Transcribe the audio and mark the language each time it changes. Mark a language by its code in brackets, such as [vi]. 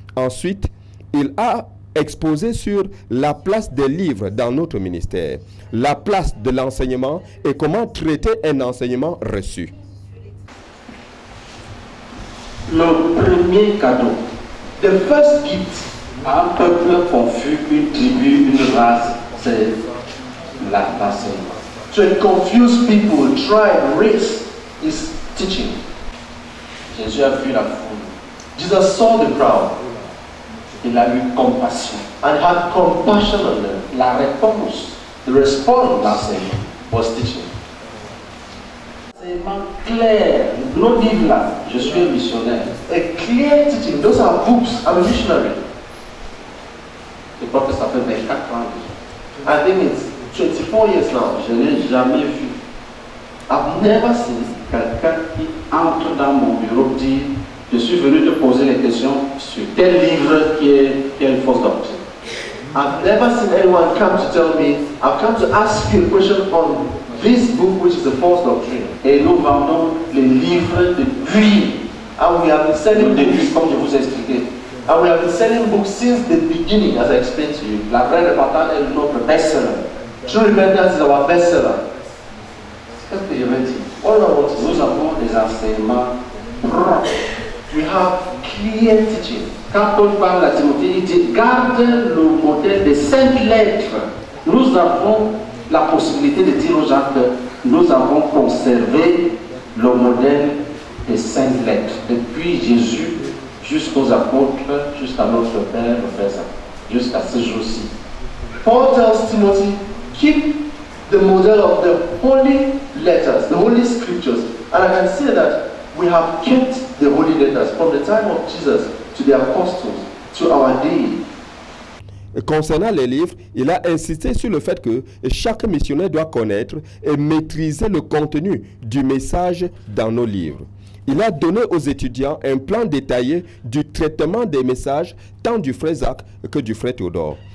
[fr] Ensuite, il a exposé sur la place des livres dans notre ministère, la place de l'enseignement et comment traiter un enseignement reçu. Le premier cadeau, [en] the first gift [fr] à un peuple confus, une tribu, une race, c'est l'enseignement. [en] To confuse people, tribe, race, is teaching. [fr] Jésus a vu la foule. [en] Jesus saw the crowd. [fr] Il a eu compassion. [en] And had compassion on them. [fr] La réponse, [en] the response, [fr] l'enseignement, [en] was teaching. [fr] Enseignement clair. Nos livres là, je suis un missionnaire. [en] A clear teaching. Those are books. I'm a missionary. [fr] Je crois que ça fait 24 ans. [en] I think it's 24 years now. [fr] Je n'ai jamais vu. [en] I've never seen [fr] quelqu'un qui entre dans mon bureau dire je suis venu te poser les questions sur tel livre qui est une fausse doctrine. [en] I've never seen anyone come to tell me I've come to ask you a question on this book which is a false doctrine. [fr] Et nous vendons les livres depuis. [en] And we have been selling books, [fr] comme je vous ai expliqué. [en] And we have been selling books since the beginning, as I explained to you. [fr] La vraie repentance est notre best-seller. [en] True repentance is our best-seller. [fr] Qu'est-ce que je veux dire? Nous avons des enseignements propres. [en] We have clear teaching. [fr] Quand Paul parle à Timothée, il dit garde le modèle des 5 lettres. Nous avons la possibilité de dire aux gens que nous avons conservé le modèle des 5 lettres. Depuis Jésus jusqu'aux apôtres, jusqu'à notre Père, le Frère, jusqu'à ce jour-ci. [en] Paul tells Timothy, keep the model of the holy letters, the holy scriptures. And I can say that we have kept the holy letters from the time of Jesus to the apostles to our day. [fr] Concernant les livres, il a insisté sur le fait que chaque missionnaire doit connaître et maîtriser le contenu du message dans nos livres. Il a donné aux étudiants un plan détaillé du traitement des messages tant du frère Zach que du frère Théodore.